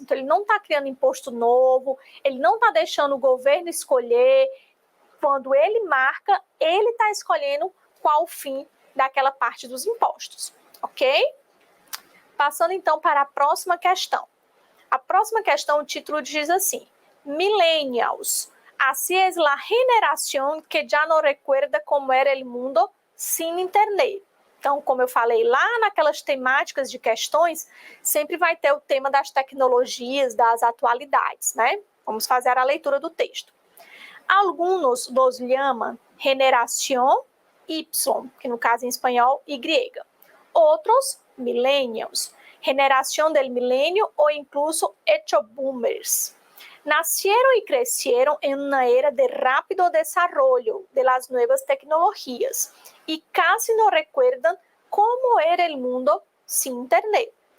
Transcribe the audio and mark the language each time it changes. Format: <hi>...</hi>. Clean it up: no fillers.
<pt>Então, ele não está criando imposto novo, ele não está deixando o governo escolher. Quando ele marca, ele está escolhendo qual o fim daquela parte dos impostos, ok? Passando, então, para a próxima questão. A próxima questão, o título diz assim: Millennials.</pt> <es>Así es la generación que ya no recuerda como era el mundo sin internet.</es> <pt>Então, como eu falei lá naquelas temáticas de questões, sempre vai ter o tema das tecnologias, das atualidades, né? Vamos fazer a leitura do texto.</pt> <es>Algunos los llaman generación Y,</es> <pt>que no caso em espanhol, Y.</pt> <es>Outros, millennials, generación del milenio o incluso hecho boomers. Nacieron y crecieron en una era de rápido desarrollo de las nuevas tecnologías y casi no recuerdan cómo era el mundo sin Internet.</es>